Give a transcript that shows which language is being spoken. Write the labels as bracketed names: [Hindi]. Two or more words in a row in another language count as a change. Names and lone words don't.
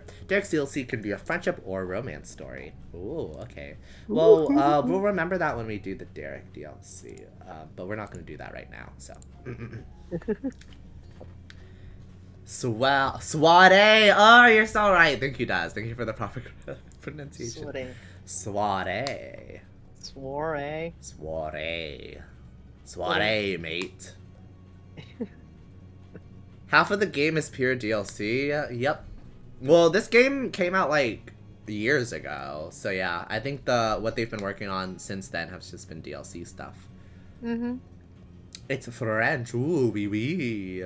[English] Derek's DLC can be a friendship or romance story. Ooh, okay. Well, we'll remember that when we do the Derek DLC, but we're not going to do that right now, so... Soiree! Oh, you're so right. Thank you, Daz. Thank you for the proper pronunciation. Soiree. Soiree. Soiree. Soiree. Soiree, mate. Half of the game is pure DLC. Yep. Well, this game came out like years ago, so yeah. I think what they've been working on since then has just been DLC stuff. It's French. Ooh, [French] wee wee.